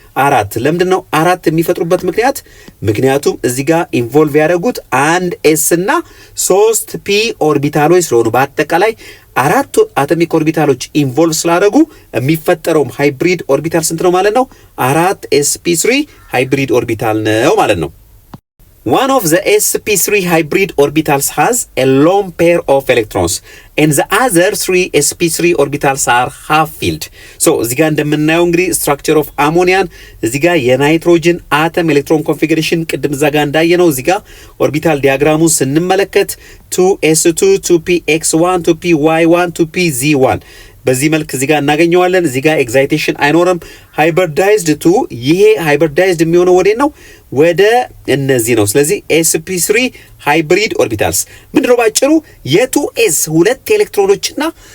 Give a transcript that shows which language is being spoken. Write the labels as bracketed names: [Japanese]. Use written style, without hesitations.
[Amharic] 4። ለምንድን ነው 4 የሚፈጥሩበት ምክንያት? ምክንያቱም እዚህ ጋር ኢንቮልቭ ያደረጉት 1 s እና 3 p ኦርቢታሎች ስለሆኑ በአጠቃላይ 4 አቶሚክ ኦርቢታሎች ኢንቮልቭ ስላደረጉ የሚፈጠረው ሃይብሪድ ኦርቢታል ስንት ነው ማለት ነው? 4 sp3 ሃይብሪድ ኦርቢታል ነው ማለት ነው። [English] One of the sp3 hybrid orbitals has a lone pair of electrons and the other 3 sp3 orbitals are half-filled. [Amharic] So እዚህ ጋር እንደምናየው እንግዲህ [English] structure of ammonian [Amharic] እዚህ ጋር የናይትሮጅን አተም ኤሌክትሮን ኮንፊግሬሽን ቅድም እዛ ጋር እንዳየነው እዚህ ጋር ኦርቢታል ዲያግራሙን ስንመለከት 2s2 2px1 2py1 2pz1 በዚህ መልክ እዚህ ጋር እናገኘዋለን። እዚህ ጋር ኤክሳይቴሽን አይኖርም። ሃይብሪዳይዝድ ቱ ይሄ ሃይብሪዳይዝድ የሚሆነው ወደ ነው ወደ እነዚህ ነው። ስለዚህ sp3 ሃይብሪድ ኦርቢታልስ ምንድነው ባጭሩ የ2s 2 ኤሌክትሮኖችና